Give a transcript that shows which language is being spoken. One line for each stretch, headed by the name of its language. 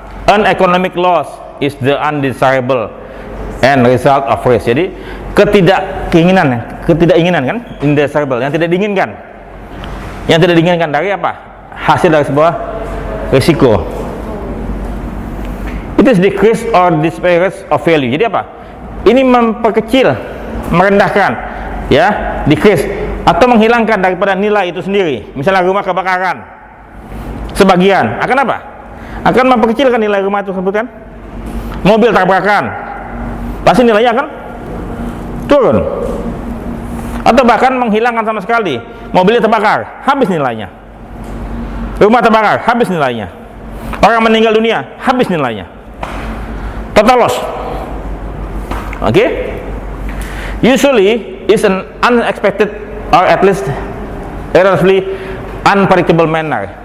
English: An economic loss is the undesirable and result of risk.
Indonesian: Jadi ketidakinginan kan, undesirable, yang tidak diinginkan. Yang tidak diinginkan dari apa? Hasil dari sebuah risiko.
English: It is decrease or disparage of value.
Indonesian: Jadi apa? Ini memperkecil, merendahkan, ya, decrease, atau menghilangkan daripada nilai itu sendiri. Misalnya rumah kebakaran, sebagian akan apa? Akan memperkecilkan nilai rumah itu tersebut kan? Mobil tabrakan, pasti nilainya akan turun. Atau bahkan menghilangkan sama sekali, mobilnya terbakar, habis nilainya. Rumah terbakar, habis nilainya. Orang meninggal dunia, habis nilainya.
English: Total loss. Okay? Usually is an unexpected or at least relatively unpredictable manner.